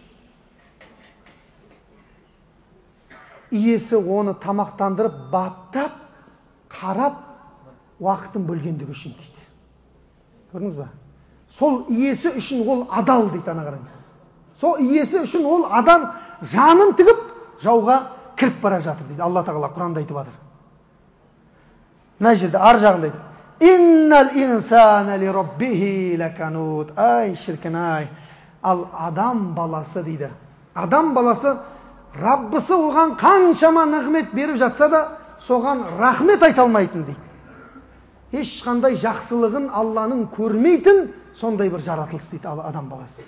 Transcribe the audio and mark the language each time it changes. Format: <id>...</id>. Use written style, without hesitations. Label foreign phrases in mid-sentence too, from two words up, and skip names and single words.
<kk>Иесі оны тамақтандырып, баптап, қарап, уақытын бөлгендігі үшін дейді. Көрдіңіз ба? Сол иесі үшін ол адал дейді, ана қараңыз. Сол иесі үшін ол адам жанын тігіп, жауға кіріп бара жатыр дейді. Алла тағала Құранда айтып жатыр. Мына жерде ар жағында айтып:</kk> <ar>"إن الإنسان لربه لكنود."</ar> <kk>Ай, шіркін ай. Ал адам баласы дейді. Адам баласы Раббысы оған қаншама нығмет беріп жатса да, соған рахмет айта алмайтын дейді. Ешқандай жақсылығын Алланың көрмейтін сондай бір жаратылыс дейді адам баласы.</kk>